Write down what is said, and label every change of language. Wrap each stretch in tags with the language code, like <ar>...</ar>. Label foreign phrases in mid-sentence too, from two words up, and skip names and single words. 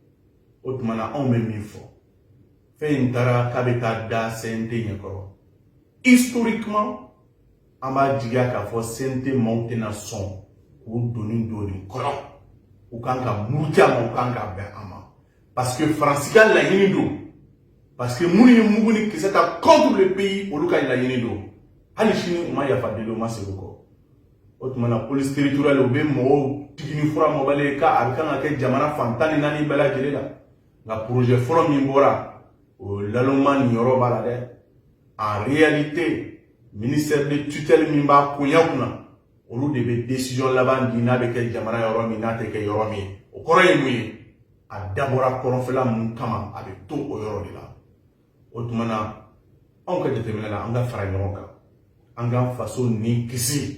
<bm>O tuma na anw bɛ min fɔ, fɛn in taara k'a bɛ taa da CNT ɲɛkɔrɔ. Historiquement, an b'a jigiya k'a fɔ CNT maaw tɛna sɔn k'u donni don nin kɔnɔ. U kan ka muruti a ma, u kan ka bɛn a ma.</bm> <fr>Parce que</fr> <bm>Faransi ka laɲini don.</bm> <fr>Parce que</fr> <bm>minnu ye mugu ni kisɛ ta</bm> <fr>contre le pays,</fr> <bm>olu ka laɲini don. Hali sini u ma yafa deli, u ma segin kɔ. O tuma na</bm> <fr>police territoriale</fr> <bm>u bɛ mɔgɔw tigini fura mɔbali ka a bɛ kan ka kɛ jamana fan 14 bɛɛ lajɛlen la. Nka projet fɔlɔ min bɔra, o lalonma nin yɔrɔ b'a la dɛ.</bm> <fr>En réalité, ministère de tutelle</fr> <bm>min b'a koɲa kunna, olu de bɛ décision laban di n'a bɛ kɛ jamana yɔrɔ min n'a tɛ kɛ yɔrɔ min. O kɔrɔ ye mun ye? A dabɔra kɔrɔnfɛla mun kama a bɛ to o yɔrɔ de la. O tuma na anw ka jateminɛ la an ka fara ɲɔgɔn kan, an ka faso ni kisi.</bm>